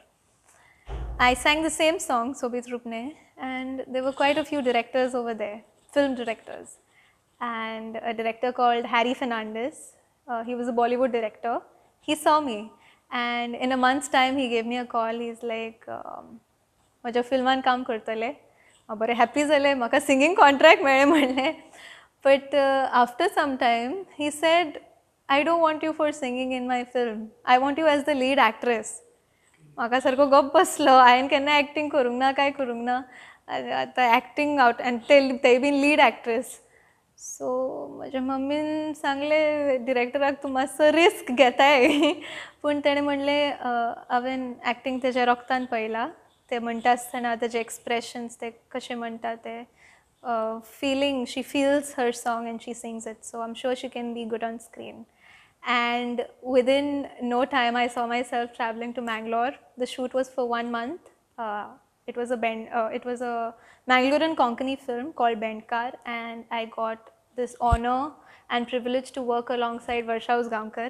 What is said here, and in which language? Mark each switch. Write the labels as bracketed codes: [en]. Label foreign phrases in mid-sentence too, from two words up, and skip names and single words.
[en] I sang the same song, Sobit Rupne, and there were quite a few directors over there, film directors. And a director called Harry Fernandez, he was a Bollywood director. He saw me, and in a month's time he gave me a call. He's like, [kok] "Maja filman काम करतले, बरे happy झाले, म्हाका [en] singing contract [kok] मेळ्ळें म्हणलें." [en] But after some time he said, "I don't want you for singing in my film. I want you as the lead actress." [kok] म्हाका सारको गप बसलो. हांवें केन्ना एक्टिंग करूंक ना, काय करूंक ना. आतां [en] acting out, [kok] आनी ते बीन [en] lead actress. [kok] सो म्हज्या मम्मीन सांगलें डिरेक्टराक, तूं मातसो रिस्क घेताय. पूण तेणें म्हणलें, हांवें एक्टिंग तेज्या रोगतान पळयलां. ते म्हणटा आसतना तेजे एक्सप्रेशन्स, ते कशें म्हणटा ते [en] feeling, she feels her song and she sings it. So I'm sure she can be good on screen. And within no time, I saw myself traveling to Mangalore. The shoot was for 1 month. It was a Mangalorean Konkani film called Bendkar, and I got this honor and privilege to work alongside Varsha Usgaonkar.